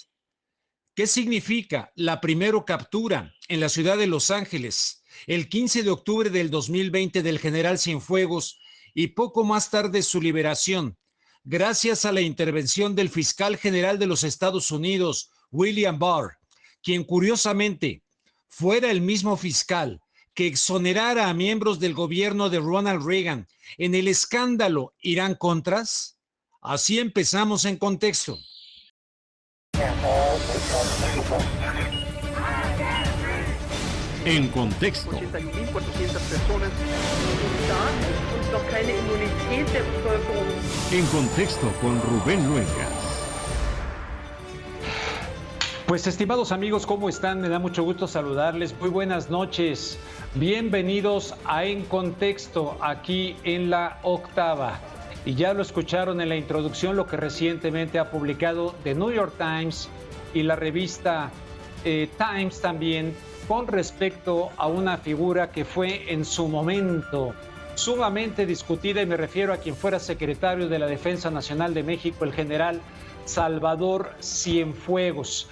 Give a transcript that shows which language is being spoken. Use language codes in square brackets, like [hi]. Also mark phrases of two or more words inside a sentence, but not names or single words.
[es] ¿Qué significa la primera captura en la ciudad de Los Ángeles el 15 de octubre del 2020 del general Cienfuegos y poco más tarde su liberación, gracias a la intervención del fiscal general de los Estados Unidos, William Barr, quien curiosamente fuera el mismo fiscal que exonerara a miembros del gobierno de Ronald Reagan en el escándalo Irán-Contras? Así empezamos en contexto. En contexto. 81.400 personas [de] und noch keine Immunität der Bevölkerung. [es] En contexto con Rubén Luengas. Pues estimados amigos, ¿cómo están? Me da mucho gusto saludarles. Muy buenas noches. Bienvenidos a En Contexto, aquí en la octava. Y ya lo escucharon en la introducción, lo que recientemente ha publicado [en] The New York Times [es] y la revista Times también, con respecto a una figura que fue en su momento sumamente discutida, y me refiero a quien fuera secretario de la Defensa Nacional de México, el general Salvador Cienfuegos.